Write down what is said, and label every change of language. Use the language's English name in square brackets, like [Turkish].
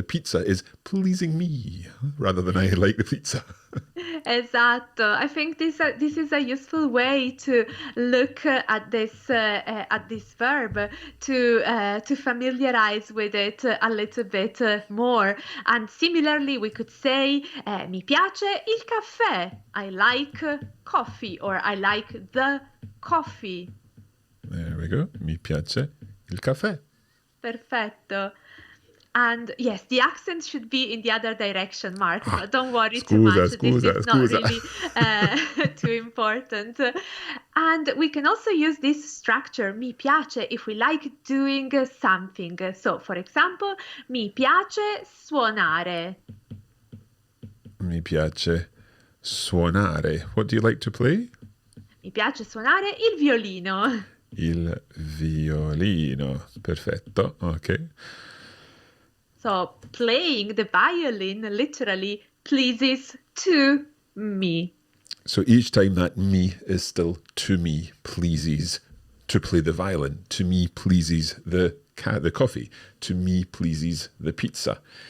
[English] The pizza is pleasing me rather than I like the pizza. [Italian] Esatto. [English] I think this is a useful way to look at this verb, to familiarize with it a little bit more. And similarly, we could say [Italian] mi piace il caffè. [English] I like coffee, or I like the coffee. There we go. [Italian] Mi piace il caffè. Perfetto. [English] And yes, the accent should be in the other direction, Mark. Don't worry too much. This is not really too important. And we can also use this structure, mi piace, if we like doing something. So, for example, [Italian] mi piace suonare. Mi piace suonare. [English] What do you like to play? [Italian] Mi piace suonare il violino. Il violino. Perfetto. Okay. [English] So playing the violin literally pleases to me. So each time that me is still to me pleases to play the violin. To me pleases the coffee. To me pleases the pizza.